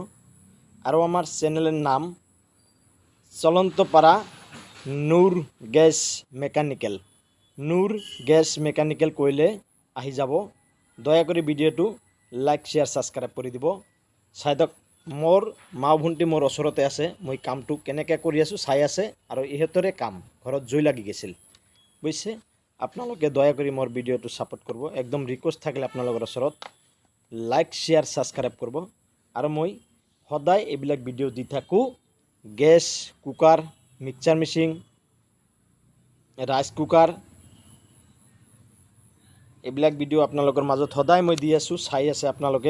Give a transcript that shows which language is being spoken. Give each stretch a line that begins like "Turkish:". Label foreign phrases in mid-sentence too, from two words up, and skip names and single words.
Bangla: আরও আমার চ্যানেলের নাম চলন্তপাড়া নূর গ্যাস মেকানিক্যাল।
Assamese: নূর গ্যাস মেকানিক্যাল কইলে আহি যাব। দয়া করে ভিডিওটো
English: like share subscribe
Assamese: করে দিব। চাইদক মোর মা ভণ্টি মোর ওচৰতে আছে, মই কামটো কেনেকৈ কৰি আছোঁ চাই আছে, আৰু ইহঁতৰে কাম ঘৰত জুই লাগি গৈছিল বুজিছে। আপোনালোকে দয়া কৰি মোৰ ভিডিওটো ছাপোৰ্ট কৰিব, একদম ৰিকুৱেষ্ট থাকিলে আপোনালোকৰ ওচৰত
English: like share subscribe
Assamese: কৰিব। আৰু মই সদায় এইবিলাক ভিডিঅ' দি থাকোঁ,
English: gas cooker, mixer machine, rice cooker,
Assamese: এইবিলাক ভিডিঅ' আপোনালোকৰ মাজত সদায় মই দি আছোঁ, চাই আছে আপোনালোকে।